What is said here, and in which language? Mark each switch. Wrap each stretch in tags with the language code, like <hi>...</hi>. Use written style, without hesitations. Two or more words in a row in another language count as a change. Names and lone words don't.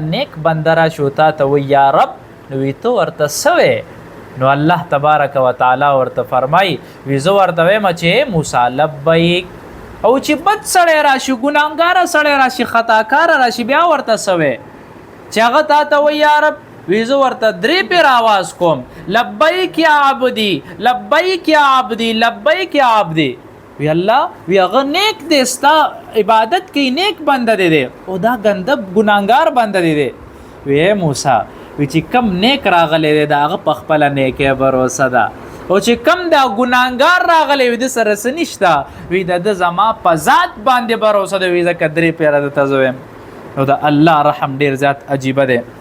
<ps>نیک بنده راشي تا ته وی</ps> <ar>یا رب</ar> <ps>نو وی ته ورته څه نو</ps> <ar>الله تبارک وتعالی</ar> <ps>ورته فرمایي وی زه ورته وایم چې موسی لبیک او چې بد سړی راشي ګناهګاره سړی راشي خطاکاره راشي بیا ورته څه چې هغه تا ته وی</ps> <ar>یا رب</ar> <ps>وی زه ورته 3 پیر آواز کوم</ps> <ar>لبیک یا عبدی لبیک یا عبدی لبیک یا عبدی</ar> <ps>وی الله وی هغه نیک دی ستا عبادت کوي نیک بنده دی او دا ګنده ګناهګار بنده دی وی موسی وی چې کم نیک راغلی دی د هغه په خپله نیکۍ بروسه ده او چې کم دا ګناهګار راغلی وي د سره څه نشته وی د زما په ذات باندې بروسه ده وی ځکه 3 پیره درته زه وایم نو د الله رحم ډېر زیات عجیبه دی</ps>